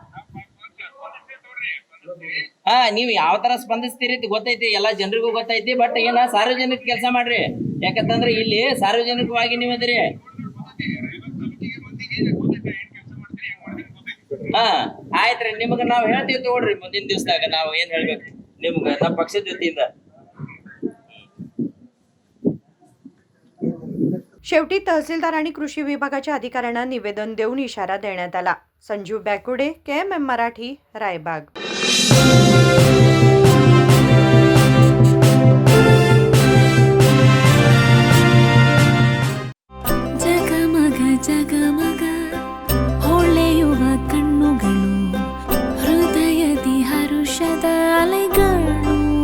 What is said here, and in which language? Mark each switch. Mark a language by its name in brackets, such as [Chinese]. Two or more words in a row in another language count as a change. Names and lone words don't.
[Kannada] ನೀವ್ ಯಾವ ತರ ಸ್ಪಂದಿಸ್ತೀರಿ ಗೊತ್ತೈತಿ, ಎಲ್ಲಾ ಜನರಿಗೂ ಗೊತ್ತೈತಿ. ಬಟ್ ಸಾರ್ವಜನಿಕ ಕೆಲಸ ಮಾಡ್ರಿ. ಯಾಕಂತಂದ್ರೆ ಇಲ್ಲಿ ಸಾರ್ವಜನಿಕವಾಗಿ ನೀವ್ ಅದಿರಿ. ಆಯ್ತ್ರಿ, ನಿಮ್ಗ ನಾವ್ ಹೇಳ್ತೀವಿ ತಗೊಳ್ರಿ. ಮುಂದಿನ ದಿವಸದಾಗ ನಾವ್ ಏನ್ ಹೇಳ್ಬೇಕು ನಿಮ್ಗ ನಮ್ಮ ಪಕ್ಷದ ವತಿಯಿಂದ. [Marathi] शेवटी तहसीलदार आणि कृषी विभागाच्या अधिकाऱ्यांना निवेदन देऊन इशारा देण्यात आला. संजीव बॅकुडे, KMM मराठी, रायबाग. [Kannada] ಜಗಮಗ ಜಗಮಗ ಹೊಳೆಯುವ ಕಣ್ಣುಗಳು, ಹೃದಯದಿ ಹರುಷದ ಅಲೆಗಳು.